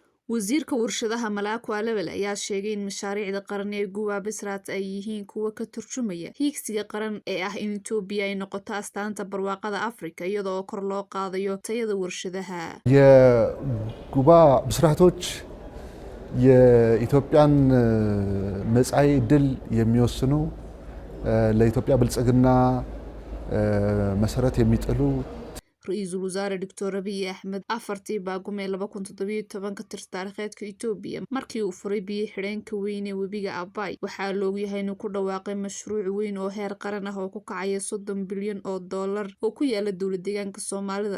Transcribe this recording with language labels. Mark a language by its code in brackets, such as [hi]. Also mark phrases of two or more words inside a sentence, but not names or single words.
[so] wasiirka warshadaha Malaako Alawal ayaa sheegay in mashaariicda qaran ee Guwa Bisrat ay yihiin kuwa ka turjumaya hiigsiga qaran ee ah in Itoobiya ay noqoto astaanta barwaaqada Afrika iyadoo kor loo qaadayo tayada warshadaha. [am] የጉባ ብስራቶች የኢትዮጵያን መጻኢ ዕድል የሚወስኑ ለኢትዮጵያ ብልጽግና መሰረት የሚጥሉ [so] Ra-iisul wasaare Dr. Abiy Ahmed afartii Baagumee 2017 ka tirsan taariikheedka Itoobiya markii uu furay biyo xidheenka weyn ee webiga Abaay waxaa loogu yahay inuu ku dhawaaqay mashruuc weyn oo heer qaran ah oo ku kacaya $30 bilyan oo ku yaala dowlad deegaanka Soomaalida.